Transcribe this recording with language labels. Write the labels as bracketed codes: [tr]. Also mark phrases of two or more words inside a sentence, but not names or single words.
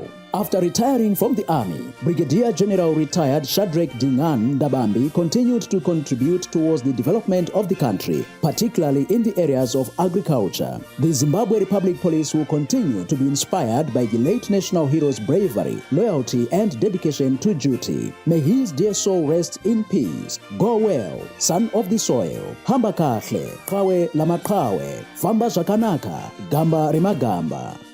[en] After retiring from the army, Brigadier General retired Shadrack Dingan Ndabambi continued to contribute towards the development of the country, particularly in the areas of agriculture. The Zimbabwe Republic Police will continue to be inspired by the late national hero's bravery, loyalty, and dedication to duty. May his dear soul rest in peace. Go well, son of the soil. [nd] Hamba kahle, kawe lamakawe, [sn] famba zvakanaka, gamba remagamba.